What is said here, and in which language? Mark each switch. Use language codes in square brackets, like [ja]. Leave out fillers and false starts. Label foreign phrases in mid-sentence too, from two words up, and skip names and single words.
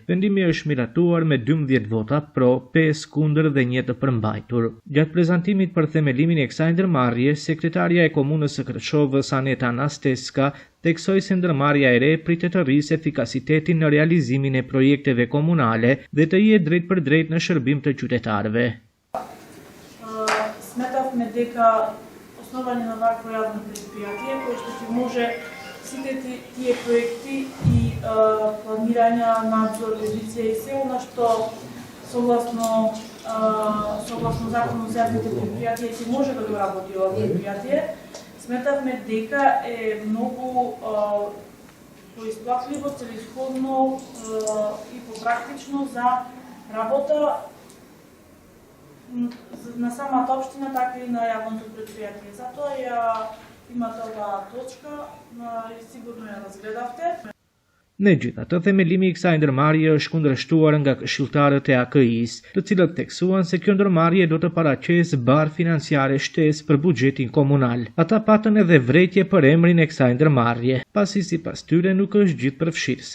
[sq] Vendimi është miratuar me 12 vota pro, 5 kundër dhe 1 të përmbajtur. Gjatë prezantimit për themelimin e kësaj ndërmarrje, sekretarja e Komunës së Kërçovës Aneta Anasteska theksoi se ndërmarrja e re pritet të rrisë efikasitetin në realizimin e projekteve komunale dhe të jetë drejt për drejt në shërbim të qytetarëve. [mk] Сметавме дека основање на вакво јавно предпријатие, кое што ќе може сите тие проекти и планирања, надзор, ревизија и се она што согласно законот за јавните предпријатија ќе може да го работи ова предпријатие, сметавме дека е многу поисплатливо, целисходно и попрактично за работа на самата општина, така и на јавното предпријатие. Затоа ја имате оваа точка и сигурно ја разгледавте. [sq] Megjithatë, themelimi i kësaj ndërmarrje është kundërshtuar nga këshilltarët e AKI-s, të cilët theksuan se kjo ndërmarrje do të paraqesë barë financiare shtesë për buxhetin komunal. Ata patën edhe vretje për emrin e kësaj ndërmarrje, pasi sipas tyre nuk është gjithë përfshirëse.